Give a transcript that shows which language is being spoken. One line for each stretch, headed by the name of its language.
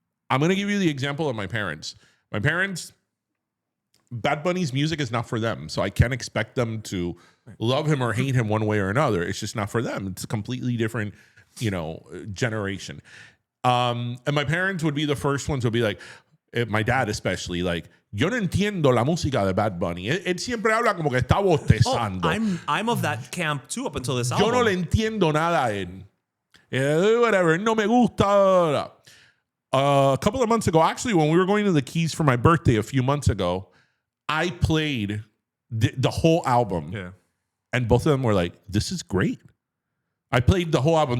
English: I'm gonna give you the example of my parents. My parents, Bad Bunny's music is not for them, so I can't expect them to love him or hate him one way or another. It's just not for them. It's a completely different, generation. And my parents would be the first ones who would be like, my dad especially, like,
Spanish: yo no entiendo la música de Bad Bunny. Él siempre habla como que está bostezando.
English: I'm of that camp too up until this
Spanish: Yo
English: album.
Spanish: no le entiendo nada a él.
English: Whatever,
Spanish: no me gusta.
English: A couple of months ago, actually, when we were going to the Keys for my birthday a few months ago, I played the whole album. Yeah. And both of them were like, this is great. I played the whole album.